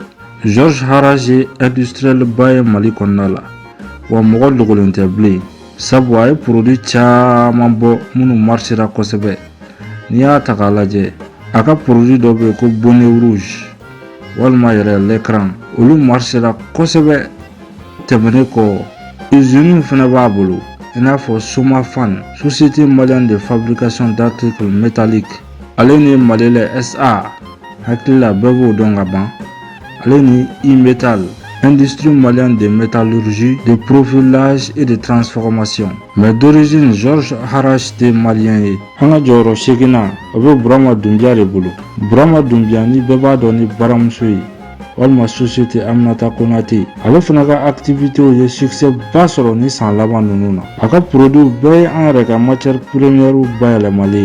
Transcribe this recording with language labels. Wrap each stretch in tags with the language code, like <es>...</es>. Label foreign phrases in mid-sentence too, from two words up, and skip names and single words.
<bm>Georges Haraj ye industriel ba ye Mali kɔnɔna la wa mɔgɔ dogolen tɛ bilen sabu a ye produit caman bɔ minnu marchera kosɛbɛ. N'i y'a ta k'a lajɛ a ka produit dɔ bɛ yen ko</bm> <fr>bonnet rouge</fr> <bm>walima yɛrɛ l'écran olu marchera kosɛbɛ. Tɛmɛnen kɔ usine fana b'a bolo i n'a fɔ Somafan</bm> <fr>société malienne de fabrication d'articles métalliques</fr> <bm>ale ni Malilait SA hakili la bɛɛ b'o dɔn ka ban. Ale ni</bm> <fr>E-Metal industrie malienne de métallurgie, de profilage et de transformation. Mais d'origine Georges Haraj de malien ye.</fr> <bm>An ka jɔyɔrɔ 8nan o bɛ Burama Dunbiya de bolo. Burama Dunbiya ni bɛɛ b'a dɔn ni baramuso ye walima société Aminata Konate. Ale fana ka activité ye succès ba sɔrɔ ni san laban ninnu na. A ka produit bɛɛ ye an yɛrɛ ka</bm> <fr>matière première</fr> <bm>bayɛlɛmali ye.</bm>